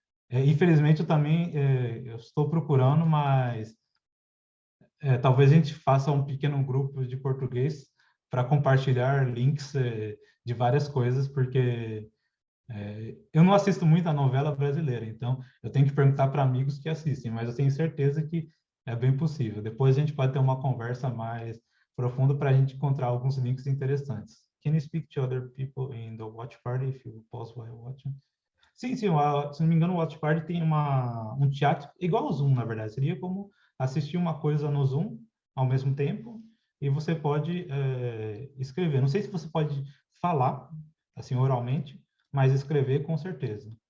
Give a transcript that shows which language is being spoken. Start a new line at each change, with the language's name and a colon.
Portuguese: Infelizmente, eu também eu estou procurando, mas talvez a gente faça um pequeno grupo de português para compartilhar links de várias coisas, porque eu não assisto muito a novela brasileira, então eu tenho que perguntar para amigos que assistem, mas eu tenho certeza que é bem possível. Depois a gente pode ter uma conversa mais profunda para a gente encontrar alguns links interessantes.
English: Can you speak to other people in the watch party if you pause while watching?
Portuguese: Sim, se não me engano, o Watch Party tem um chat igual ao Zoom, na verdade. Seria como assistir uma coisa no Zoom ao mesmo tempo e você pode escrever. Não sei se você pode falar, assim, oralmente, mas escrever com certeza.